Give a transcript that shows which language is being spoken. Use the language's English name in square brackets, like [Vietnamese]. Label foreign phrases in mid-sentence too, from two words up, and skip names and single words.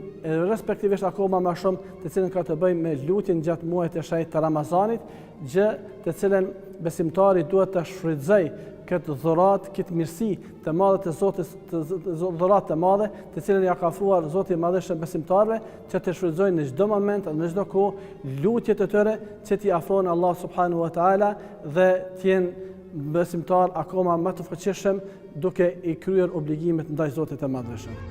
[Albanian] respektivisht akoma më shumë të cilën ka të bëjë me lutjen gjatë muajit të shenjtë të Ramazanit, gjë të cilën besimtari duhet të shfrytëzojë këtë dhuratë, këtë mirësi të madhe të Zotit, dhuratë të madhe të cilën ja ka ofruar Zoti i Madhëshëm besimtarëve, që të shfrytëzojnë në çdo moment dhe në çdo kohë lutjet e tyre që t'i afrojnë [Arabic] الله سبحانه وتعالى [Albanian] dhe të jenë besimtar akoma më të fuqishëm duke i kryer obligimet ndaj Zotit të Madhëshëm.